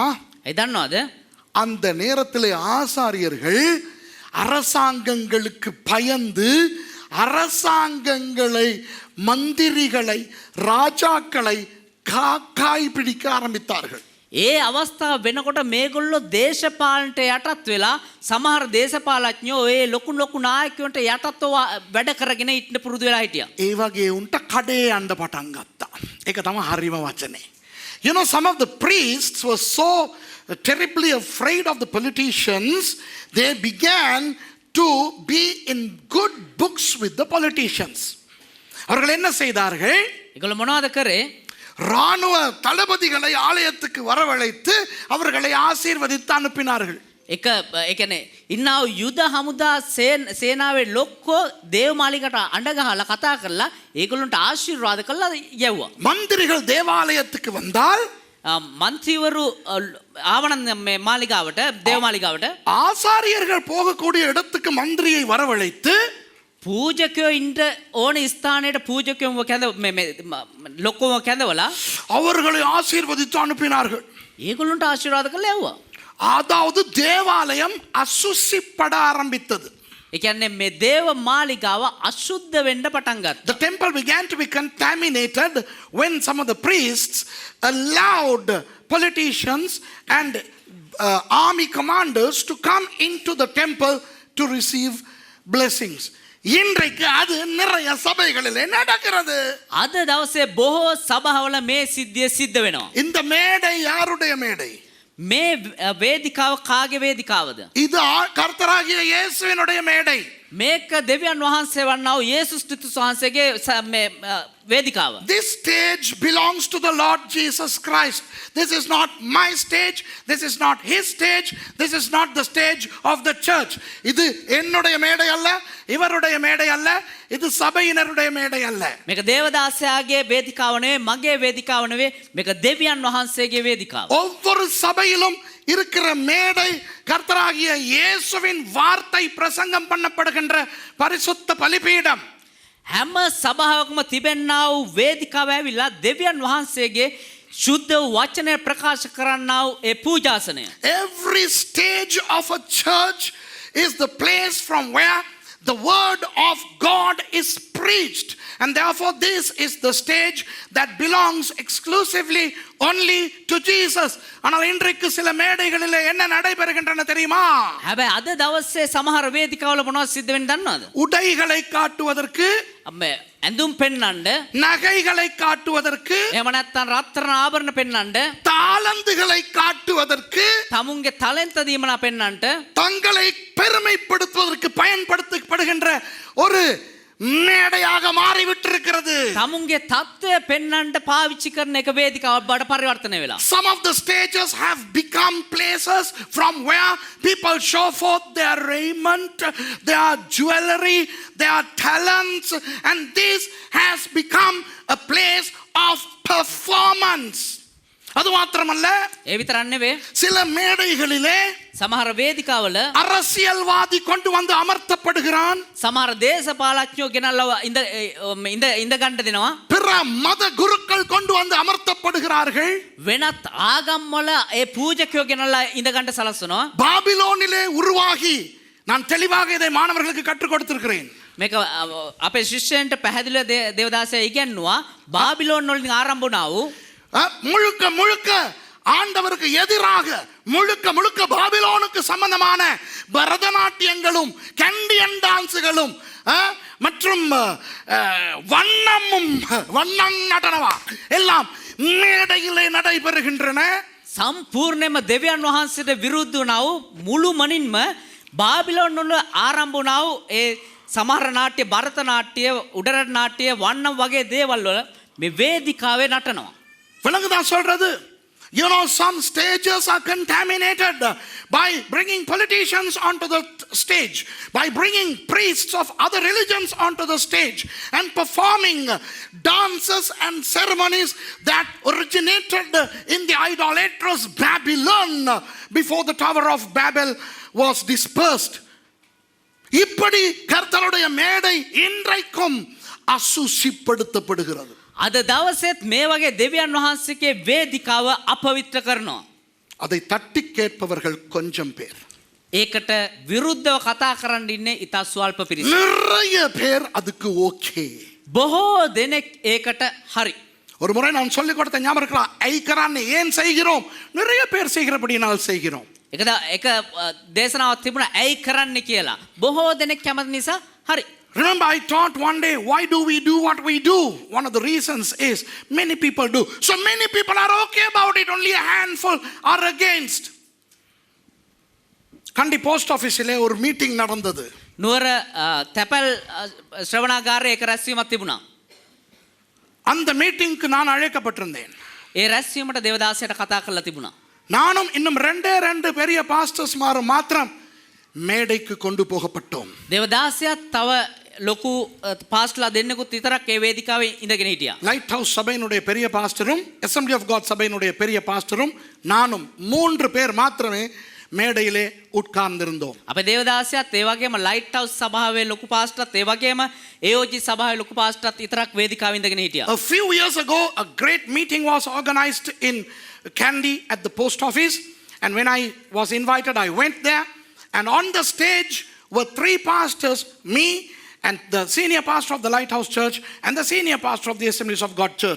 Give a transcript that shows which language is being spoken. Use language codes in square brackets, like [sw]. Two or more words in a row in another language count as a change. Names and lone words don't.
[si] ඒ දන්නවද? [ta] அந்த நேரத்திலே ஆசாரியர்கள் அரசாங்கங்களுக்கு பயந்து அரசாங்கங்களை, மந்திரிகளை, ராஜாக்களை காக்காய் பிடிக்க ஆரம்பித்தார்கள். [si] ඒ අවස්ථාව වෙනකොට මේගොල්ලෝ දේශපාලනට යටත් වෙලා සමහර දේශපාලඥයෝ ඒ ලොකු නායකයන්ට යටත්ව වැඩ කරගෙන ඉන්න පුරුදු වෙලා හිටියා. ඒ වගේ උන්ට කඩේ යන්න පටන් ගත්තා. ඒක තමයි හරිම වචනේ. [en] You know, some of the priests were so terribly afraid of the politicians, they began to be in good books with the politicians. [ta] அவர்கள் என்ன செய்தார்கள்? [si] ඒගොල්ලෝ මොනවද කරේ? [ta] ராணுவ தளபதிகளை ஆலயத்துக்கு வரவழைத்து அவர்களை ஆசீர்வதித்து அனுப்பினார்கள். [si] එක ඒ කියන්නේ ඉන්නා වූ යුද හමුදා සේනාවේ ලොක්කෝ දේවමාලිකට අඬ ගහලා කතා කරලා ඒගොල්ලන්ට ආශිර්වාද කළා යවුවා. [ta] மந்திரிகள் தேவாலயத்துக்கு வந்தால் [si] මන්ත්‍රීවරු ආවනන් මේ මාලිගාවට දේවමාලිගාවට [ta] ஆசாரியர்கள் போகக்கூடிய இடத்துக்கு மந்திரியை வரவழைத்து [si] පූජකයෝ ඉන්න ඕන ස්ථානයට පූජකයෝ කැඳ ලොක්කෝම කැඳවලා [ta] அவர்களை ஆசீர்வதித்து அனுப்பினார்கள். [si] ඒගොල්ලන්ට ආශිර්වාද කළා යවුවා. [ta] அதாவது தேவாலயம் அசுசிப்பட ஆரம்பித்தது. [si] ඒ කියන්නේ මේ දේව මාලිගාව අශුද්ධ වෙන්න පටන් ගත්තා. [en] The temple began to be contaminated when some of the priests allowed politicians and army commanders to come into the temple to receive blessings. [ta] இன்றைக்கு அது நிறைய சபைகளில் நடக்கிறது. [si] අද දවසේ බොහෝ සභාවල මේ සිද්ධිය සිද්ධ වෙනවා. [ta] இந்த மேடை யாருடைய மேடை? [si] මේ වේදිකාව කාගේ වේදිකාවද? [ta] இது கர்த்தராகிய இயேசுவினுடைய மேடை. [si] මේක දෙවියන් වහන්සේ වන්නා වූ යේසුස් ක්‍රිස්තුස් වහන්සේගේ මේ වේදිකාව. [en] This stage belongs to the Lord Jesus Christ. This is not my stage. This is not his stage. This is not the stage of the church. [ta] இது என்னுடைய மேடை அல்ல, இவருடைய மேடை அல்ல, இது சபையினருடைய மேடை அல்ல. [si] මේක දේවදාසයාගේ වේදිකාව නෙවෙයි, මගේ වේදිකාව නෙවෙයි, මේක දෙවියන් වහන්සේගේ වේදිකාව. [ta] ஒவ்வொரு சபையிலும் இருக்கிற மேடை கர்த்தராகிய இயேசுவின் வார்த்தை பிரசங்கம் பண்ணப்படுகின்ற பரிசுத்த பலிபீடம். [si] හැම සභාවකම තිබෙන්නා වූ වේදිකාව ඇවිල්ලා දෙවියන් වහන්සේගේ ශුද්ධ වචනය ප්‍රකාශ කරන්නා වූ ඒ පූජාසනය. [en] Every stage of a church is the place from where the word of God is preached, and therefore this is the stage that belongs exclusively only to Jesus. [ta] ஆனால் இன்றைக்கு சில மேடைகளிலே என்ன நடைபெறுகின்றன தெரியுமா? [si] හැබැයි අද දවසේ සමහර වේදිකාවල මොනවද සිද්ධ වෙන්නේ දන්නවද? [ta] உடைகளை காட்டுவதற்கு, [si] ඇඳුම් පෙන්වන්න, [ta] நகைகளை காட்டுவதற்கு, [si] එහෙම නැත්නම් රත්තරන් ආභරණ පෙන්වන්න, [ta] தாளந்துகளை காட்டுவதற்கு, [si] තමුන්ගේ ටැලන්ට් දීමනා පෙන්වන්නට, [ta] தங்களை பெருமைப்படுத்துவதற்கு பயன்படுத்தப்படுகின்ற ஒரு மேடையாக மாறிவிட்டிருக்கிறது. [si] තමුන්ගේ தත්ත්වය පෙන්වන්නට පාවිච්චි කරන එක වේදිකාවක් බවට පරිවර්තනය වෙලා. [en] Some of the stages have become places from where people show forth their raiment, their jewelry, their talents, and this has become a place of performance. [ta] அது மாத்திரமல்ல, [si] ඒ විතරක් නෙවෙයි, [ta] சில மேடைகளிலே [si] සමහර වේදිකාවල [ta] அரசியல்வாதி கொண்டு வந்து அமர்த்தப்படுகிறான். [si] සමහර දේශපාලඥයෝ ගෙනල්ලා ඉඳ ගන්න දෙනවා. [ta] பிற மத குருக்கள் கொண்டு வந்து அமர்த்தப்படுகிறார்கள். [si] වෙනත් ආගම් වල ඒ පූජකයෝ ගෙනල්ලා ඉඳ ගන්න සලස්වනවා. [ta] பாபிலோனிலே உருவாகி, நான் தெளிவாக இதை மாணவர்களுக்கு கற்றுக் கொடுத்திருக்கிறேன். [si] මේක අපේ ශිෂ්‍යයන්ට පැහැදිලිව දේවදාසයා ඉගැන්නුවා. බාබිලෝන් වලින් ආරම්භ වුණා වූ [ta] முழுக்க முழுக்க ஆண்டவருக்கு எதிராக, முழுக்க முழுக்க பாபிலோனுக்கு சம்பந்தமான பரதநாட்டியங்களும் [en] Kandyan dances [ta] மற்றும் வண்ணம் நடனவா எல்லாம் மேடையிலே நடைபெறுகின்றன. [si] සම්පූර්ණයෙන්ම දෙවියන් වහන්සේට විරුද්ධ වුණා වූ මුළුමනින්ම බාබිලෝන් වල ආරම්භ වුණා වූ ඒ සමහර නාට්‍ය, භරත නාට්‍ය, උඩරට නාට්‍ය, වන්නම් වගේ දේවල් වල මේ වේදිකාවේ නටනවා. [ta] விளங்குதா சொல்றது? [en] You know, some stages are contaminated by bringing politicians onto the stage, by bringing priests of other religions onto the stage and performing dances and ceremonies that originated in the idolatrous Babylon before the Tower of Babel was dispersed. [ta] இப்படி கர்த்தருடைய மேடை இன்றைக்கும் அசுசிப்படுத்தப்படுகிறது. [si] අද දවසෙත් මේ වගේ දෙවියන් වහන්සේගේ වේදිකාව අපවිත්‍ර කරනවා. [ta] அதை தட்டி கேட்பவர்கள் கொஞ்சம் பேர். [si] ඒකට විරුද්ධව කතා කරන්න ඉන්නේ ඉතා ස්වල්ප පිරිසක්. [ta] நிறைய பேர் அதுக்கு ஓகே. [si] බොහෝ දෙනෙක් ඒකට හරි. [ta] ஒரு முறை நான் சொல்லிக் கொடுத்த ஞாபகம் இருக்கலாம். ஐக்கரான்னு ஏன் செய்கிறோம்? நிறைய பேர் செய்கிறபடினால் செய்கிறோம். [si] එක දේශනාවක් තිබුණා ඇයි කරන්න කියලා. බොහෝ දෙනෙක් කැමති නිසා හරි. [en] Remember, I taught one day, why do we do what we do? One of the reasons is many people do. So many people are okay about it, only a handful are against. [ta] Kandi [en] post office [ta] லே ஒரு meeting நடந்தது. [si] නුවර තැපැල් ශ්‍රවණාගාරයේ එක රැස්වීමක් තිබුණා. [ta] அந்த மீட்டிங்க்கு நான் அழைக்கப்பட்டிருந்தேன். [si] ඒ රැස්වීමට දේවදාසයට කතා කරලා තිබුණා. [ta] நானும் இன்னும் ரெண்டு பெரிய பாஸ்டர்ஸ் மாத்திரம் மேடைக்கு கொண்டு போகப்பட்டோம். [si] දේවදාසයත් තව ලොකු පාස්ටර්ලා දෙන්නෙකුත් විතරක් ඒ වේදිකාවේ ඉඳගෙන හිටියා. [ta] லைட் ஹவுஸ் சபையினுடைய பெரிய பாஸ்டரும் அசெம்பிளி ஆஃப் காட் சபையினுடைய பெரிய பாஸ்டரும் நானும் 3 பேர் மாத்திரமே மேடையிலே உட்கார்ந்திருந்தோம். [si] අපේ දේවදාසයත් ඒ වගේම ලයිට් හවුස් සභාවේ ලොකු පාස්ටර්ත් ඒ වගේම AOG සභාවේ ලොකු පාස්ටර්ත් විතරක් වේදිකාවේ ඉඳගෙන හිටියා. [en] A few years ago, a great meeting was organized in Kandy at the post office, and when I was invited, I went there, and on the stage were 3 pastors, me and the senior pastor of the Lighthouse Church and the senior pastor of the Assemblies of God Church.